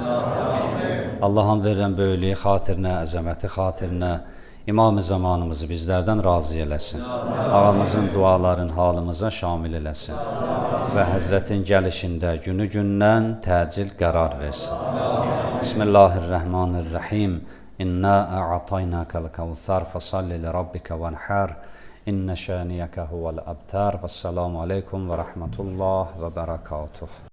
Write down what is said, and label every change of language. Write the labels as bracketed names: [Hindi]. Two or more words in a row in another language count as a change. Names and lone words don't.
[Azerbaijani] Allah'ın verirən böyüklüyü xatirinə, əzəməti xatirinə İmam-ı zamanımızı bizlərdən razı eləsin. Ağamızın duaların halımıza şamil eləsin. Və Həzrətin gəlişində günü-gündən təcil qərar versin. [Arabic] بسم الله الرحمن الرحيم. إنا أعطيناك الكوثر فصل لربك وانحر. إن شانئك هو الأبتر. والسلام عليكم ورحمة الله وبركاته.